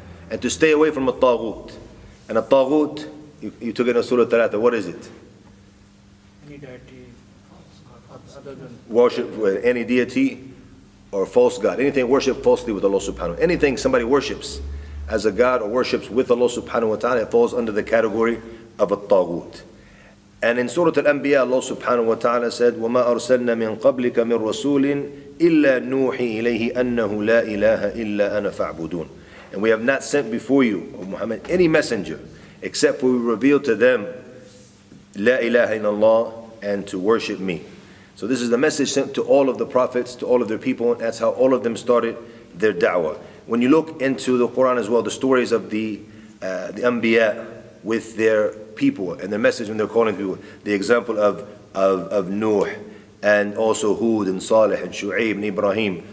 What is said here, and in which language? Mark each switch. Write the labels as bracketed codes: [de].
[en] And to stay away from the Taghut. And a Taghut, you took it in Surah Al-Thalatha, what is it? Any deity other than Worship any deity or false god. Anything worshiped falsely with Allah subhanahu wa ta'ala. Anything somebody worships as a god or worships with Allah subhanahu wa ta'ala, it falls under the category of a Taghut. And in Surah Al-Anbiya, Allah subhanahu wa ta'ala said, [ar] وَمَا أَرْسَلْنَا مِن قَبْلِكَ مِن رَسُولٍ إِلَّا نُوحِي إِلَيْهِ أَنَّهُ لَا إِلَهَ إِلَّا أَنَا فَاعْبُدُونَ. [en] And we have not sent before you, O Muhammad, any messenger, except for we revealed to them, La ilaha illallah, and to worship me. So this is the message sent to all of the prophets, to all of their people, and that's how all of them started their da'wah. When you look into the Quran as well, the stories of the Anbiya with their people and their message when they're calling people, the example of Nuh, and also Hud and Salih and Shu'aib and Ibrahim.